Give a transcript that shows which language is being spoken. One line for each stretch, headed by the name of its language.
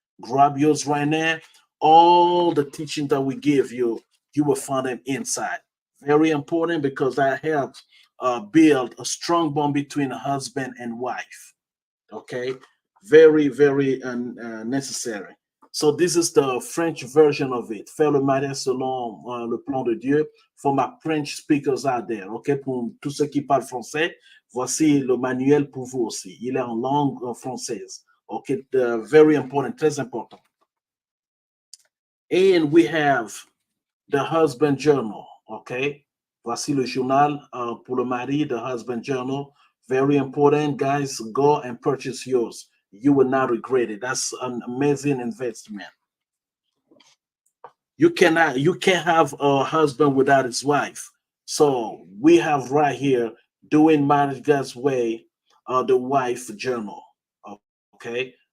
English: Grab yours right now. All the teaching that we give you, you will find them inside. Very important because that helps build a strong bond between a husband and wife. Okay, very, very necessary. So this is the French version of it.
French: Faire le mariage selon le plan de Dieu.
English: For my French speakers out there,
French: ok, pour tous ceux qui parlent français, voici le manuel pour vous aussi. Il est en langue française.
English: Ok, very important,
French: très important.
English: And we have the husband journal.
French: Okay, voici le journal pour le mari,
English: the husband journal. Very important, guys. Go and purchase yours. You will not regret it. That's an amazing investment. You can't have a husband without his wife. So we have right here doing marriage God's way, the wife journal. Okay.